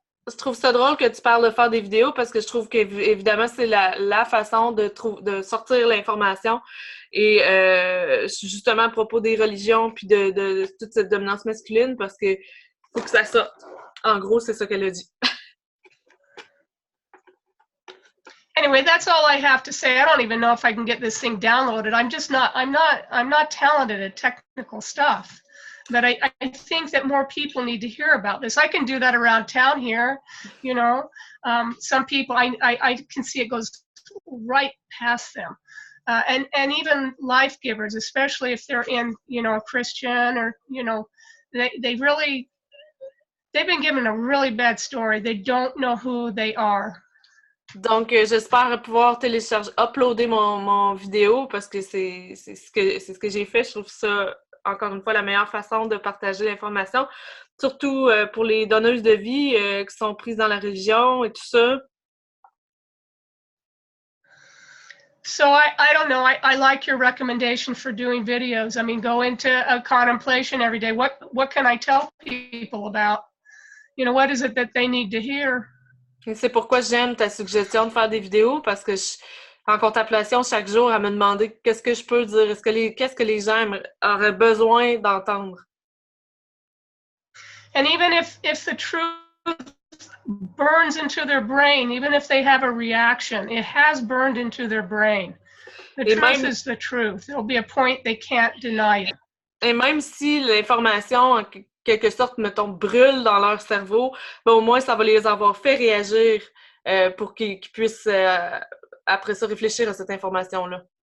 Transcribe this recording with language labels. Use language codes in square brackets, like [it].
[fr] Je trouve ça drôle que tu parles de faire des vidéos parce que je trouve qu'évidemment, c'est la façon de sortir l'information. Et justement, à propos des religions puis de toute cette dominance masculine, parce que faut que ça sorte. En gros, c'est ça qu'elle a dit. [en] anyway, that's all I have to say. I don't even know if I can get this thing downloaded. I'm not talented at technical stuff. But I think that more people need to hear about this. I can do that around town here, you know. Some people, I can see it goes right past them. And even life givers, especially if they're in, you know, a Christian or, you know, they've been given a really bad story. They don't know who they are. [fr] Donc, j'espère pouvoir uploader mon vidéo parce que c'est ce que j'ai fait. Je trouve ça, encore une fois, la meilleure façon de partager l'information, surtout pour les donneuses de vie qui sont prises dans la religion et tout ça. [en] So I don't know. I like your recommendation for doing videos. I mean, go into a contemplation every day. What can I tell people about? You know, what is it that they need to hear? [fr] Et c'est pourquoi j'aime ta suggestion de faire des vidéos parce que en contemplation, chaque jour, à me demander qu'est-ce que je peux dire, qu'est-ce que les gens auraient besoin d'entendre. [en] And even if the truth burns into their brain, even if they have a reaction, it has burned into their brain. The truth is the truth. There'll be a point they can't deny it. [fr] Et même si l'information, en quelque sorte, mettons, brûle dans leur cerveau, ben au moins, ça va les avoir fait réagir pour qu'ils puissent, après ça, réfléchir à cette information-là.